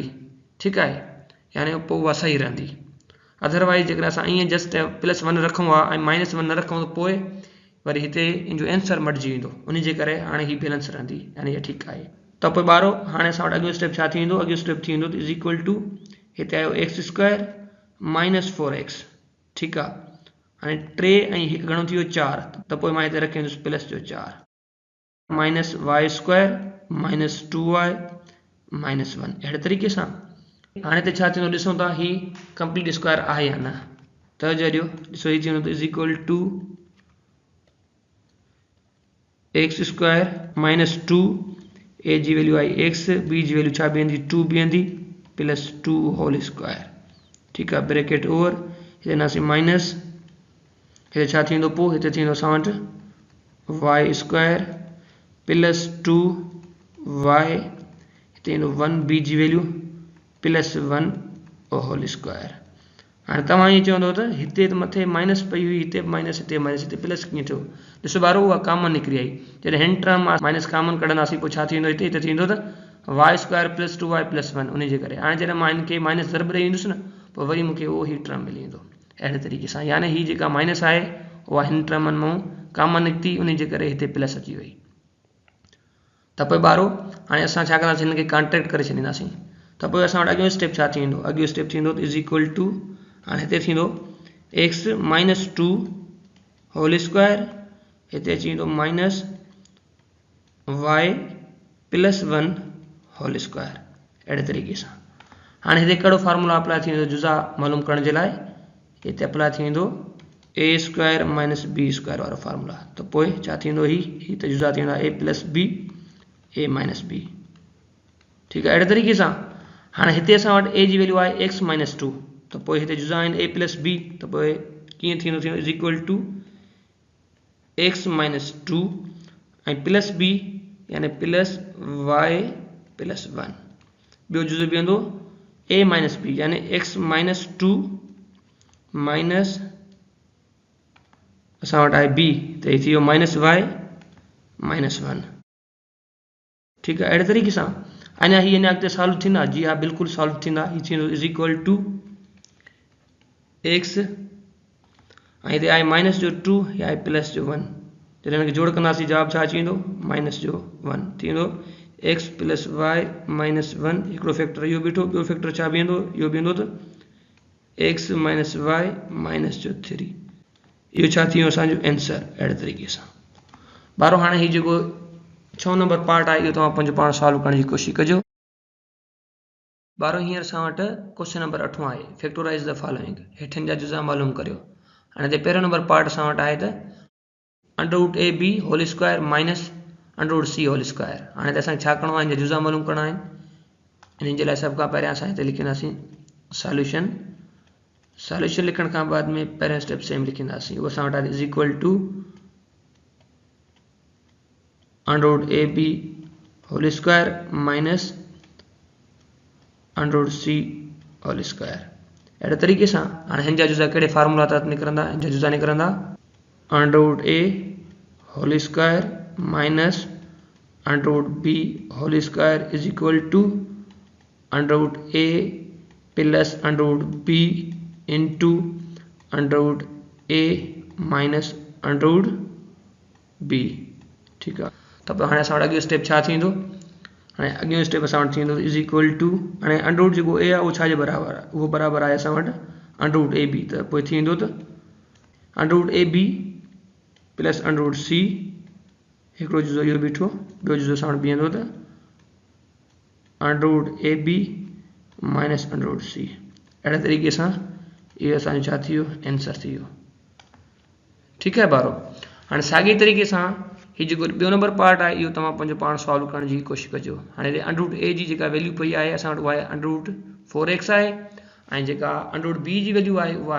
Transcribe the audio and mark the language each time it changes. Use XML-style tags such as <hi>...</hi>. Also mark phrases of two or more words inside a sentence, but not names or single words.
<sd>ठीकु आहे, यानी पोइ उहा सही रहंदी। अदरवाइज़ जेकर असां ईअं</sd> <en>just plus 1</en> <sd>रखूं आहे ऐं माइनस 1 न रखूं त पोइ वरी हिते इन जो आंसर मटिजी वेंदो, उन जे करे हाणे ही बैलेंस रहंदी यानी इहा ठीकु आहे। त पोइ ॿारो हाणे असां वटि अॻियो स्टेप छा थी वेंदो, अॻियो स्टेप थी वेंदो</sd> <en>is equal to</en> <sd>हिते आयो</sd> <en>x square minus 4x</en> <sd>ठीकु आहे। हाणे 3 ऐं 1 घणो थी वियो 4 त पोइ मां हिते रखी वेंदुसि प्लस जो</sd> <en>4 minus y square minus 2y minus 1</en> <sd>अहिड़े तरीक़े सां। हाणे हिते छा थींदो ॾिसूं था ही</sd> <en>complete square</en> <sd>आहे या न त ॾियो ॾिसो ही थी वेंदो</sd> <en>is equal to x square minus 2</en> <sd>ए जी वैल्यू आई एक्स बी जी वैल्यू छा बीहंदी 2 बीहंदी</sd> <en>plus 2 whole square</en> <sd>ठीकु आहे</sd> <en>bracket over</en> <sd>हिते नासीं माइनस हिते छा थींदो पोइ हिते थींदो असां वटि</sd> <en>y square plus 2y</en> <sd>हिते ईंदो 1 बी जी वैल्यू</sd> <en>plus 1 whole square.</en> <sd>हाणे तव्हां ईअं चवंदव त हिते त मथे माइनस पई हुई हिते माइनस हिते प्लस कीअं थियो। ॾिसो ॿारो उहा कॉमन निकिरी आई, जॾहिं हिन टर्म माइनस कॉमन कढंदासीं पोइ छा थींदो हिते थींदो त</sd> <en>y square plus 2y plus 1</en> <sd>उन जे करे हाणे जॾहिं मां हिनखे माइनस ज़रब ॾेई ईंदुसि न पोइ वरी मूंखे उहो ई टर्म मिली वेंदो अहिड़े तरीक़े सां। यानी ही जेका माइनस आहे उहा हिन टर्मनि मां कॉमन निकिती उन जे करे हिते प्लस अची वई। त पोइ ॿारो हाणे असां छा कंदासीं हिनखे कॉन्ट्रेक्ट करे छॾींदासीं त पोइ असां वटि अॻियो स्टेप छा थी वेंदो, अॻियो स्टेप थींदो</sd> <en>is equal to</en> <sd>हाणे हिते थींदो</sd> <en>x minus 2 whole square</en> <sd>हिते अची वेंदो</sd> <en>minus y plus 1 whole square</en> <sd>अहिड़े तरीक़े सां। हाणे हिते कहिड़ो</sd> <en>formula apply</en> <sd>थी वेंदो जुज़ा मालूम करण जे लाइ, हिते अप्लाई थी वेंदो</sd> <en>a square minus b square</en> <sd>वारो फार्मूला। त पोइ छा थींदो ही त जुज़ा थी वेंदा</sd> <en>a plus b a minus b</en> <sd>ठीकु आहे अहिड़े तरीक़े सां। हाणे हिते असां वटि ए जी वैल्यू आहे</sd> <en>x minus 2</en> <sd>त पोइ हिते जुज़ा आहिनि</sd> <en>a plus b</en> <sd>त पोइ कीअं थींदो</sd> <en>is equal to x minus 2</en> <sd>ऐं</sd> <en>plus b</en> <sd>यानी</sd> <en>plus y plus 1</en> <sd>ॿियो जुज़ो बीहंदो</sd> <en>a minus b</en> <sd>यानी</sd> <en>x minus 2 minus</en> <sd>असां वटि आहे बी त ही थी वियो</sd> <en>minus y minus 1</en> <sd>ठीकु आहे अहिड़े तरीक़े सां। अञा ही अञा अॻिते सॉल्व थींदा, जी हा बिल्कुलु सॉल्व थींदा। ही थींदो</sd> <en>is equal to x</en> <sd>ऐं हिते आई माइनस जो 2 या आई प्लस जो 1 जॾहिं हिनखे जोड़ कंदासीं जवाब छा अची वेंदो माइनस जो 1 थी वेंदो</sd> <en>x plus y</en> <sd>माइनस 1 हिकिड़ो फैक्टर इहो बीठो ॿियो फैक्टर छा बीहंदो इहो बीहंदो त</sd> <en>x minus y minus</en> <sd>जो 3 इहो छा थी वियो असांजो आंसर अहिड़े तरीक़े सां ॿारो हाणे हीउ जेको 6 नंबर पार्ट आहे इहो तव्हां पंहिंजो पाण सॉल्व करण जी कोशिशि कजो ॿारो हींअर असां वटि</sd> <en>question number 8</en> <sd>आहे</sd> <en>factorize the following</en> <sd>हेठिन जा जुज़ा मालूम करियो हाणे हिते पहिरियों नंबर पार्ट असां वटि आहे त</sd> <en>under a b whole square minus under c whole square</en> <sd>हाणे त असांखे छा करिणो आहे हिन जा जुज़ा मालूम करिणा आहिनि हिन जे लाइ सभ खां पहिरियां असां हिते लिखंदासीं सॉल्यूशन लिखण खां बाद में पहिरियों स्टेप सेम लिखंदासीं उहो असां वटि आहे</sd> <en>is equal to under a b whole square minus under c whole square</en> <sd>अहिड़े तरीक़े सां हाणे हिन जा जुज़ा कहिड़े फार्मूला तहत निकिरंदा हिन जा जुज़ा निकिरंदा</sd> <en>under a whole square minus under b whole square is equal to under a plus under b into under a minus under b</en> <hi>ठीक है</hi> <sd>त हाणे असां वटि अॻियो स्टेप छा थींदो हाणे अॻियो स्टेप असां वटि थींदो</sd> <en>is equal to</en> <sd>हाणे अंडर जेको ए आहे उहो छाजे बराबरि आहे उहो बराबरि आहे असां वटि</sd> <en>under a b</en> <sd>त पोइ थींदो त</sd> <en>under a b plus under c</en> <sd>हिकिड़ो जुज़ो इहो बीठो ॿियो जुज़ो असां वटि बीहंदो त</sd> <en>under a b minus under c</en> <sd>अहिड़े तरीक़े सां इहो असांजो छा थी वियो आंसर थी वियो ठीकु आहे ॿारो हाणे साॻी तरीक़े सां हीउ जेको ॿियो नंबर पार्ट आहे इहो तव्हां पंहिंजो पाण सॉल्व करण जी कोशिशि कजो हाणे हिते</sd> <en>under a</en> <sd>जी जेका वैल्यू पई आहे असां वटि उहा आहे</sd> <en>under 4x</en> <sd>आहे ऐं जेका</sd> <en>under b</en> <sd>जी वैल्यू आहे उहा</sd>